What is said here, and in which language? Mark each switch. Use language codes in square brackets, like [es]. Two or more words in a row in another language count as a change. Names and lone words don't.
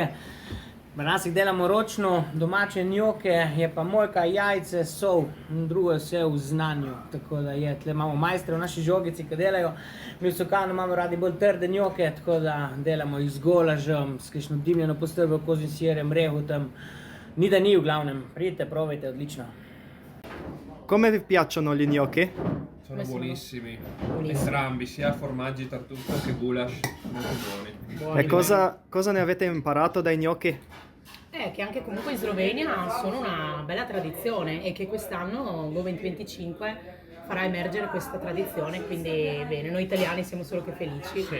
[sl] Pri nas jih delamo ročno, domače njoke, je pa mojka, jajce, sol, drugo je vse v znanju. Tako da je, tle imamo majstre v naši Žogici, ki delajo. Mi v Sokanu imamo radi bolj trde njoke, tako da delamo jih z golažem, s kakšno dimljeno postrvjo, kozjim sirjem, rehutom. Ni da ni, v glavnem. Pridite, provajte, odlično. [it] Come vi piacciono gli gnocchi? Sono buonissimi, entrambi, sia formaggi tartufo che goulash, molto buoni. E cosa ne avete imparato dai gnocchi? Che anche comunque in Slovenia sono una bella tradizione e che quest'anno, Go 2025, farà emergere questa tradizione, quindi bene, noi italiani siamo solo che felici.